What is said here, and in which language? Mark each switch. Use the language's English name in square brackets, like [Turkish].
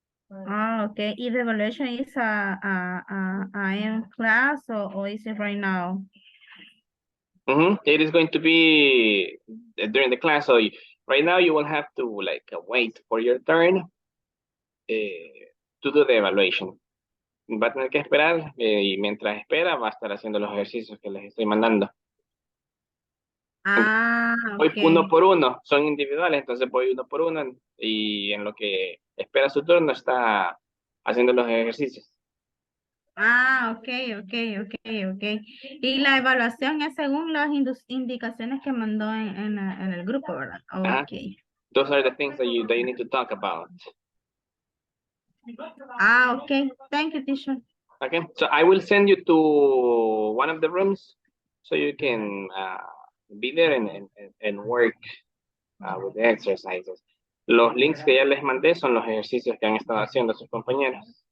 [English] Okay, the evaluation is in class or is it right now? It is going to be during the class. So right now you will have to wait for your turn to do the evaluation. [Spanish] Va a tener que esperar y mientras espera va a estar haciendo los ejercicios que les estoy mandando. Voy uno por uno, son individuales, entonces voy uno por uno y en lo que espera su turno está haciendo los ejercicios. Ah, ok, ok, ok, ok. Y la evaluación es según las indicaciones que mandó en el grupo, ¿verdad? Ok. [English] Those are the things that you need to talk about. Ah, ok. Thank you, teacher. Okay, so I will send you to one of the rooms so you can be there and work with the exercises. [Spanish] Los links que ya les mandé son los ejercicios que han estado haciendo sus compañeros.